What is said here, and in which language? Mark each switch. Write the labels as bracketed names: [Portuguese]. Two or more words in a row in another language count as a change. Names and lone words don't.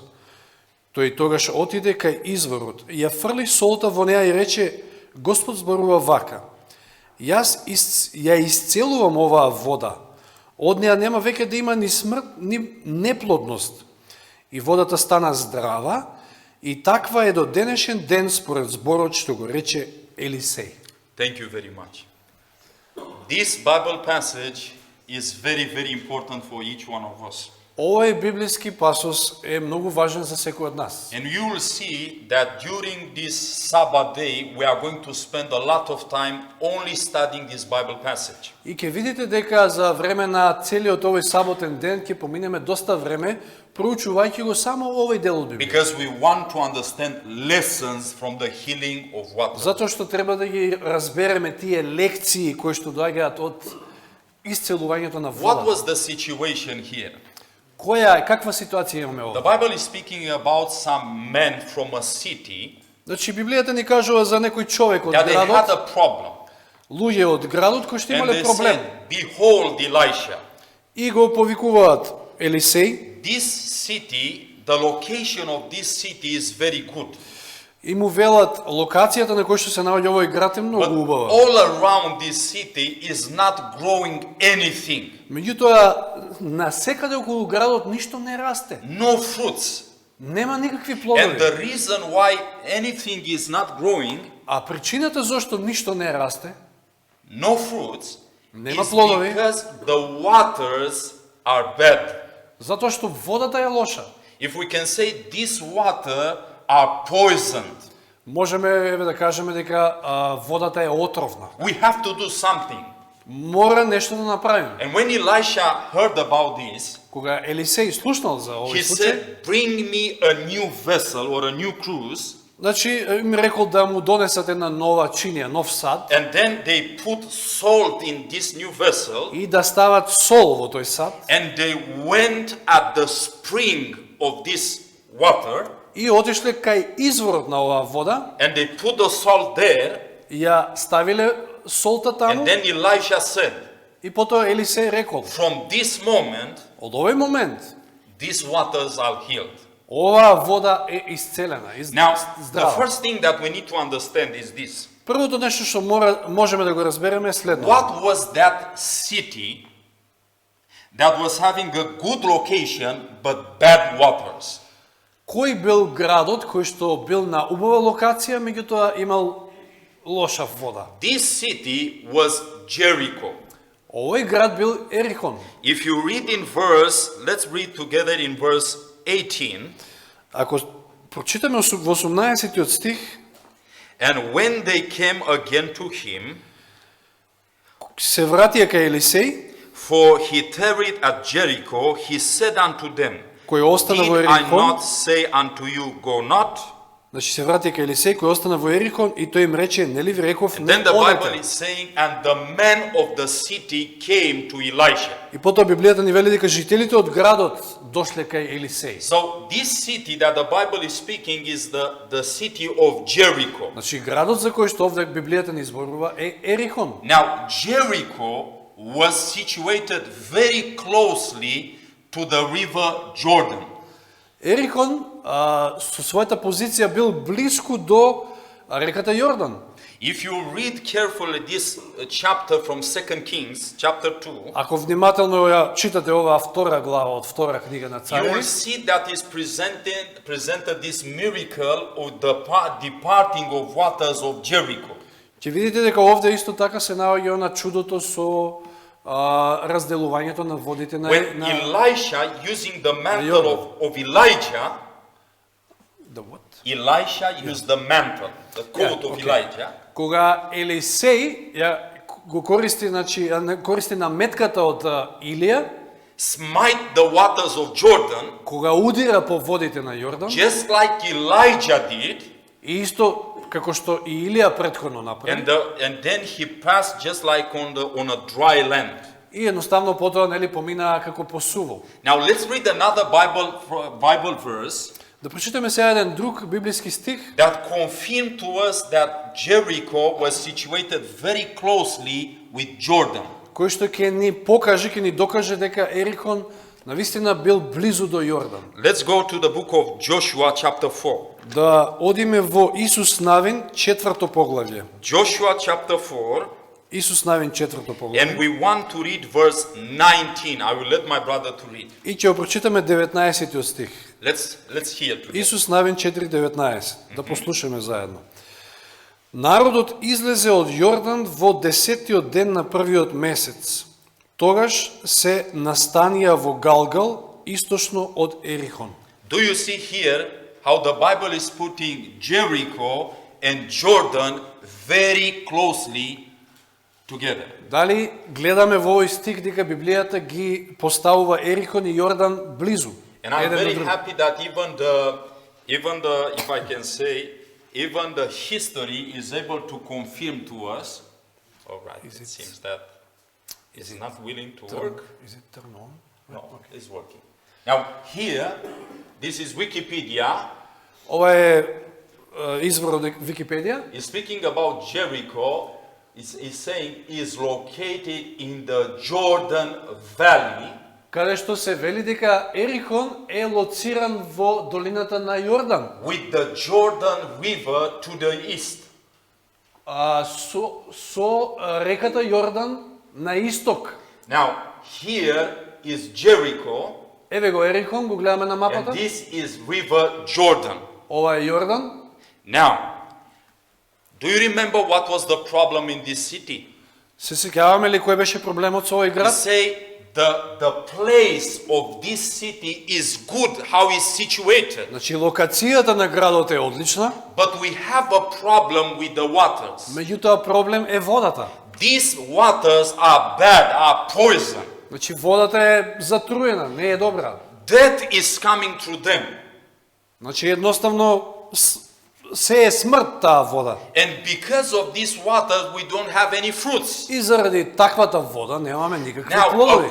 [Macedonian] Тој тогаш отиде кај изворот, ја фрли солта во неа и рече: Господ зборува вака: јас ја исцелувам оваа вода. Од неа нема веќе да има ни смрт, ни неплодност. И водата стана здрава, и таква е до денешен ден според зборот што го рече Елисеј. [English] Thank you very much. This Bible passage is very, very important for each one of us. [Macedonian] Овој библиски пасос е многу важен за секој од нас. [English] And you will see that during this Sabbath day, we are going to spend a lot of time only studying this Bible passage. [Macedonian] И ќе видите дека за време на целиот овој саботен ден ќе поминеме доста време проучувајќи го само овој дел од Библијата. [English] Because we want to understand lessons from the healing of water. [Macedonian] Затоа што треба да ги разбереме тие лекции кои што доаѓаат од исцелувањето на [English] What [Macedonian] водата. [English] was the situation here? [Macedonian] Каква ситуација имаме [English] The [Macedonian] овде? [English] Bible is speaking about some men from a city [Macedonian] Значи Библијата ни кажува за некој човек од [English] that they had [Macedonian] градот, [English] a problem. [Macedonian] луѓе од градот кои што [English] And [Macedonian] имале [English] they [Macedonian] проблем. [English] said, behold Elisha. [Macedonian] И го повикуваат Елисеј [English] This city, the location of this city is very good. [Macedonian] и му велат локацијата на која што се наоѓа овој град е [English] But [Macedonian] многу убава. [English] all around this city is not growing anything. [Macedonian] Меѓутоа, насекаде околу градот ништо не расте. [English] No fruits. [Macedonian] Нема никакви [English] And [Macedonian] плодови. [English] the reason why anything is not growing, [Macedonian] А причината зашто ништо не расте, [English] no fruits, [Macedonian] Нема [English] is [Macedonian] плодови. [English] because the waters are bad. [Macedonian] затоа што водата е лоша. [English] If we can say this water are poisoned, [Macedonian] Можеме еве да кажеме дека водата е отровна. [English] we have to do something. [Macedonian] Мора нешто да направиме. [English] And when Elisha heard about this, [Macedonian] Кога Елисеј слушнал за овој [English] he [Macedonian] случај, [English] said, bring me a new vessel or a new cruise. [Macedonian] значи им рекол да му донесат една нова чинија, нов сад [English] And then they put salt in this new vessel. [Macedonian] и да стават сол во тој сад [English] And they went at the spring of this water. [Macedonian] и отишле кај изворот на оваа вода [English] And they put the salt there. [Macedonian] и ја ставиле солта таму [English] And then Elisha said, [Macedonian] и потоа Елисеј рекол: [English] from this moment, [Macedonian] од овој момент [English] these waters are healed. [Macedonian] оваа вода е исцелена, [English] Now, the [Macedonian] здрава. [English] first thing that we need to understand is this. [Macedonian] Првото нешто што можеме да го разбереме е следното. [English] What was that city that was having a good location but bad waters? [Macedonian] Кој бил градот кој што бил на убава локација, меѓутоа имал лоша вода? [English] This city was Jericho. [Macedonian] Овој град бил Ерихон. [English] If you read in verse, let's read together in verse 18. [Macedonian] Ако прочитаме во 18 стих, [English] And when they came again to him, [Macedonian] се вратија кај Елисеј, [English] for he tarried at Jericho, he said unto them, [Macedonian] кој остана во [English] Did I [Macedonian] Ерихон, [English] not say unto you, go not? [Macedonian] значи се вратија кај Елисеј кој остана во Ерихон и тој им рече: нели ви реков, [English] And [Macedonian] не [English] then the Bible [Macedonian] одете. [English] is saying, and the men of the city came to Elisha. [Macedonian] И потоа Библијата ни вели дека жителите од градот дошле кај Елисеј. [English] So this city that the Bible is speaking is the city of Jericho. [Macedonian] Значи градот за кој што овде Библијата ни зборува е Ерихон. [English] Now Jericho was situated very closely to the river Jordan. [Macedonian] Ерихон со својата позиција бил блиску до реката Јордан. [English] If you read carefully this chapter from 2 Kings, chapter 2, [Macedonian] Ако внимателно ја читате оваа втора глава од втора книга на [English] you will [Macedonian] Цареви, [English] see that is presented this miracle of the departing of waters of Jericho. [Macedonian] ќе видите дека овде исто така се наоѓа на чудото со разделувањето на водите на [English] When Elisha, using the mantle of Elijah, The what? Elisha used the mantle, the coat of okay. Elijah, [Macedonian] Кога Елисеј ја го користи, значи користи наметката од Илија, [English] smite the waters of Jordan, [Macedonian] кога удира по водите на Јордан, [English] just like Elijah did, [Macedonian] и исто како што и Илија претходно направи, [English] and then he passed just like on a dry land. [Macedonian] и едноставно потоа нели поминаа како по суво. [English] Now let's read another Bible verse [Macedonian] Да прочитаме сега еден друг библиски стих, [English] that confirmed to us that Jericho was situated very closely with Jordan. [Macedonian] кој што ќе ни покаже, ќе ни докаже дека Ерихон навистина бил близу до Јордан. [English] Let's go to the book of Joshua chapter 4. [Macedonian] Да одиме во Исус Навин 4 поглавје. [English] Joshua chapter 4, [Macedonian] Исус Навин 4 поглавје. [English] and we want to read verse 19. I will let my brother to read. [Macedonian] И ќе го прочитаме 19 стих. [English] Let's hear together. [Macedonian] Исус Навин 4:19. Да послушаме заедно. Народот излезе од Јордан во 10-тиот ден на првиот месец. Тогаш се настанија во Галгал, источно од Ерихон. [English] Do you see here how the Bible is putting Jericho and Jordan very closely together? [Macedonian] Дали гледаме во овој стих дека Библијата ги поставува Ерихон и Јордан близу? [English] And I'm [Macedonian] еден до [English] very [Macedonian] друг. [English] happy that even the, if I can say, even the history is able to confirm to us. All right, it seems that it's not willing to work. Is it turn on? No, it's working. Now here, this is Wikipedia. [Macedonian] Ова е извор од Википедија. [English] Is speaking about Jericho. Is saying is located in the Jordan Valley. [Macedonian] Каде што се вели дека Ерихон е лоциран во долината на Јордан, [English] With the Jordan River to the east. [Macedonian] со реката Јордан на исток. [English] Now, here is Jericho, [Macedonian] Еве го Ерихон, го гледаме на [English] and [Macedonian] мапата. [English] this is River Jordan. [Macedonian] Ова е Јордан. [English] Now, do you remember what was the problem in this city? [Macedonian] Се сеќаваме ли кој беше проблемот со овој [English] We [Macedonian] град? [English] say the place of this city is good, how it's situated, [Macedonian] Значи локацијата на градот е одлична, [English] but we have a problem with the waters. [Macedonian] меѓутоа проблем е водата. [English] These waters are bad, are poison. [Macedonian] Значи водата е затруена, не е добра. [English] Death is coming through them. [Macedonian] Значи едноставно се е смрт таа вода. [English] And because of these waters, we don't have any fruits. [Macedonian] И заради таквата вода немаме никакви [English] Now, [Macedonian] плодови.